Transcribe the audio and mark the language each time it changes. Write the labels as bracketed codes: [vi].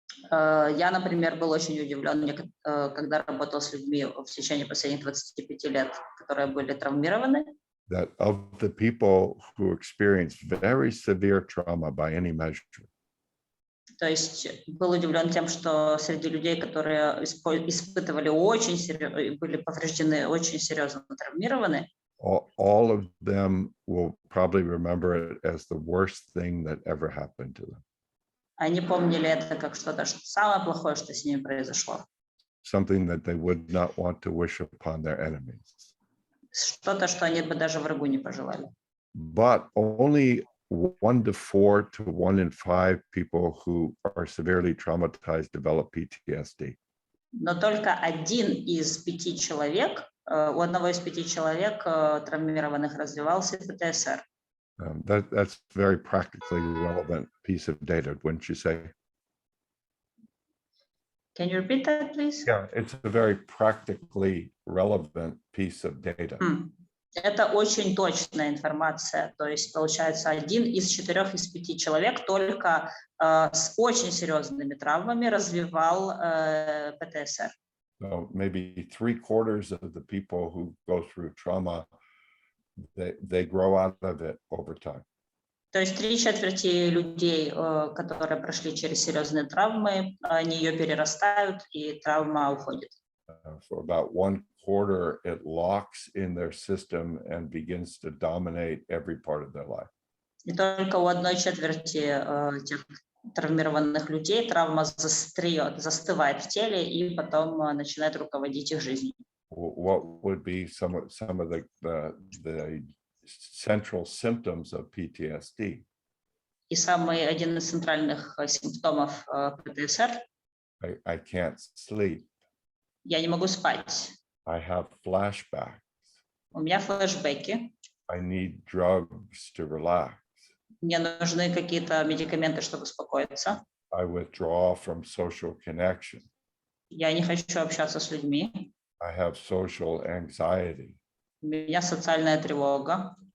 [ru] Я, например, был очень удивлен, когда работал с людьми в течение последних 25 лет, которые были травмированы, [en] That of the people who experienced very severe trauma by any measure, [ru] то есть был удивлен тем, что среди людей, которые испытывали были повреждены, очень серьезно травмированы, [en] all of them will probably remember it as the worst thing that ever happened to them. [ru] они помнили это как что-то самое плохое, что с ними произошло. [en] Something that they would not want to wish upon their enemies. [ru] Что-то, что они бы даже врагу не пожелали. [en] But only 1 to 4 to 1 in 5 people who are severely traumatized develop PTSD. [ru] Но только у одного из 5 человек травмированных развивался ПТСР. [en] That's very practically relevant piece of data, wouldn't you say? Can you repeat that, please? Yeah, it's a very practically relevant piece of data. [ru] Это очень точная информация. То есть, получается, 1 из 4 из 5 человек только с очень серьезными травмами развивал ПТСР. [en] So maybe 3/4 of the people who go through trauma, they grow out of it over time. [ru] То есть 3/4 людей, которые прошли через серьезные травмы, они ее перерастают, и травма уходит. [en] For about 1/4, it locks in their system and begins to dominate every part of their life. [ru] И только у 1/4 тех травмированных людей травма застывает в теле и потом начинает руководить их жизнью. [en] What would be some of the central symptoms of PTSD? [ru] И один из центральных симптомов ПТСР [en] I can't sleep. [ru] я не могу спать. [en] I have flashbacks. [ru] У меня флешбеки. [en] I need drugs to relax. [ru] Мне нужны какие-то медикаменты, чтобы успокоиться. [en] I withdraw from social connection. [ru] Я не хочу общаться с людьми. [en] I have social anxiety. [ru] У меня социальная тревога.